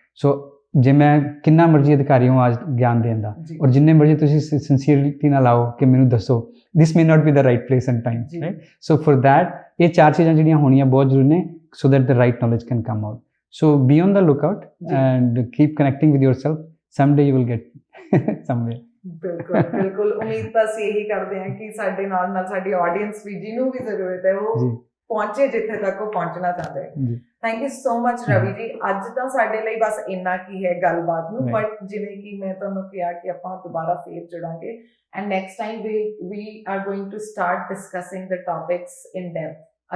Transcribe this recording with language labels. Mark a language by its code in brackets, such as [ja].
[pa] ਸੋ ਜੇ ਮੈਂ ਕਿੰਨਾ ਮਰਜ਼ੀ ਅਧਿਕਾਰੀ ਹਾਂ ਅੱਜ ਗਿਆਨ ਦੇਣ ਦਾ, ਔਰ ਜਿੰਨੇ ਮਰਜ਼ੀ ਤੁਸੀਂ ਸਿੰਸੀਅਰਟੀ ਨਾਲ ਆਓ ਕਿ ਮੈਨੂੰ ਦੱਸੋ, [en] This may not be the right place and time, right? So for that [pa] ਇਹ ਚਾਰ ਚੀਜ਼ਾਂ ਜਿਹੜੀਆਂ ਹੋਣੀਆਂ ਬਹੁਤ ਜ਼ਰੂਰੀ ਨੇ, [en] So that the right knowledge can come out. So be on the lookout and keep connecting with yourself. someday you will get somewhere. [pa] ਬਿਲਕੁਲ ਬਿਲਕੁਲ ਉਮੀਦ ਤਾਂ ਅਸੀਂ ਇਹੀ ਕਰਦੇ ਹਾਂ ਕਿ ਸਾਡੇ ਨਾਲ ਨਾਲ ਸਾਡੀ ਆਡੀਅੰਸ ਵੀ ਜਿਹਨੂੰ ਵੀ ਜ਼ਰੂਰਤ ਹੈ ਉਹ ਜੀ ਪਹੁੰਚੇ ਜਿੱਥੇ ਤੱਕ ਉਹ ਪਹੁੰਚਣਾ ਚਾਹੁੰਦੇ ਹੈ। ਜੀ [en] thank you so much [pa] Ravi ਜੀ। ਅੱਜ ਤਾਂ ਸਾਡੇ ਲਈ ਬਸ ਇੰਨਾ ਕੀ ਹੈ ਗੱਲਬਾਤ ਨੂੰ, [en] Right. [pa] ਬਟ ਜਿਵੇਂ ਕਿ ਮੈਂ ਤੁਹਾਨੂੰ ਕਿਹਾ ਕਿ ਆਪਾਂ ਦੁਬਾਰਾ ਫੇਰ ਜੁੜਾਂਗੇ [en] And next time we are going to start discussing the topics in depth.